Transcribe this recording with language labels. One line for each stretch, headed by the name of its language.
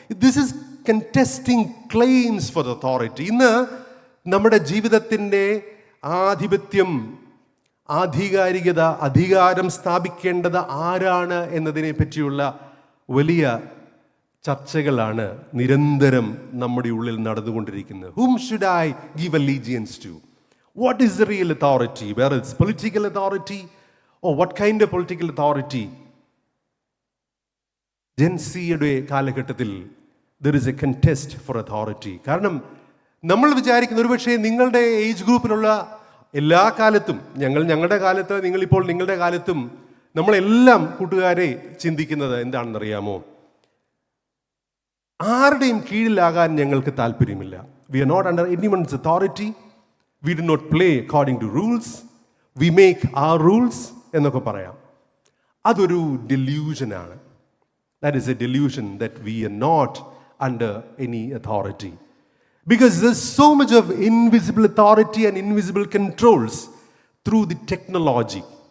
English: This is contesting claims for authority.
Malayalam: ഇന്ന് നമ്മുടെ ജീവിതത്തിൻ്റെ ആധിപത്യം, ആധികാരികത, അധികാരം സ്ഥാപിക്കേണ്ടത് ആരാണ് എന്നതിനെ പറ്റിയുള്ള വലിയ ചർച്ചകളാണ് നിരന്തരം നമ്മുടെ ഉള്ളിൽ നടന്നുകൊണ്ടിരിക്കുന്നത്.
English: Whom should I give allegiance to? What is the real authority? Whether it's political authority or what kind of political authority?
Malayalam: Gen Z-യുടെ കാലഘട്ടത്തിൽ
English: there is a contest for authority.
Malayalam: കാരണം നമ്മൾ വിചാരിക്കുന്ന, ഒരുപക്ഷെ നിങ്ങളുടെ ഏജ് ഗ്രൂപ്പിലുള്ള എല്ലാ കാലത്തും, ഞങ്ങളുടെ കാലത്ത്, നിങ്ങളിപ്പോൾ നിങ്ങളുടെ കാലത്തും, നമ്മളെല്ലാം കൂട്ടുകാരെ ചിന്തിക്കുന്നത് എന്താണെന്നറിയാമോ? ആരുടെയും കീഴിലാകാൻ ഞങ്ങൾക്ക് താല്പര്യമില്ല.
English: We are not under anyone's authority. We do not play according to rules. We make our rules
Malayalam: എന്നൊക്കെ പറയാം. അതൊരു ഡെല്യൂഷനാണ്.
English: That is a delusion that we are not under any authority. Because there's so much of invisible authority and invisible controls through the technologic.